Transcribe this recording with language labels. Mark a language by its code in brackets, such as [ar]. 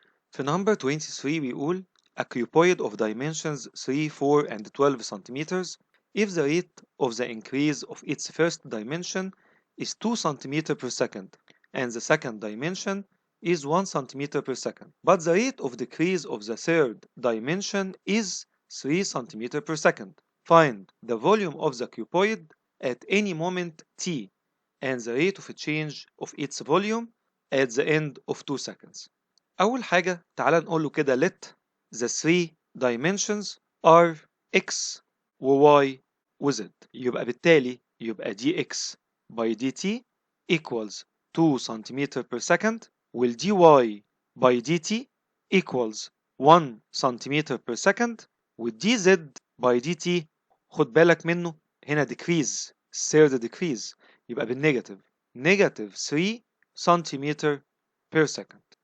[en] في number 23 [ar] بيقول [en] a cuboid of dimensions 3, 4 and 12 centimeters if the rate of the increase of its first dimension is 2 centimeter per second and the second dimension is 1 centimeter per second, but the rate of decrease of the third dimension is 3 centimeter per second. Find the volume of the cuboid at any moment t and the rate of change of its volume at the end of 2 seconds. [ar] أول حاجة تعالى نقول له كده [en] let the three dimensions are x [ar] و y و z. يبقى بالتالي يبقى [en] dx by dt equals 2 cm per second وال dy by dt equals 1 cm per second وال dz by dt [ar] خد بالك منه هنا [en] decrease third decrease [ar] يبقى بالنيجاتيف [en] negative 3 cm per second.